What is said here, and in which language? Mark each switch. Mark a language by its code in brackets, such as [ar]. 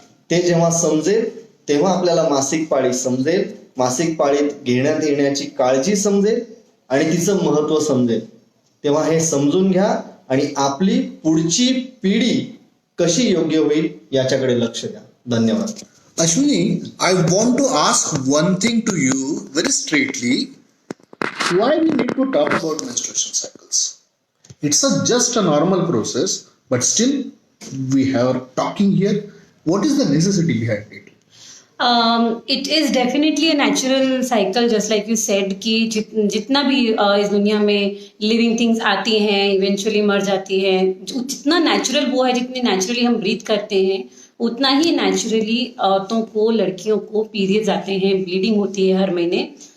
[mr] ते जेव्हा समजेल तेव्हा आपल्याला मासिक पाळी समजेल, मासिक पाळीत घेण्यात येण्याची काळजी समजेल आणि तिचं महत्व समजेल. तेव्हा हे समजून घ्या आणि आपली पुढची पिढी कशी योग्य होईल याच्याकडे लक्ष द्या. धन्यवाद. [en] Ashwini, I want to ask one thing to you very straightly. Why we need to talk about menstruation cycles? It's just a normal process, but still we have talking here. What is the necessity behind it? It is definitely a natural cycle, just like you said [hi] कि जितना भी इस दुनिया में living things आती हैं, eventually मर जाती हैं. जितना नेचुरल वो है, जितनी नेचुरली हम ब्रीथ करते हैं, उतना ही नेचुरली औरतों को, लड़कियों को पीरियड्स आते हैं, ब्लीडिंग होती है हर महीने.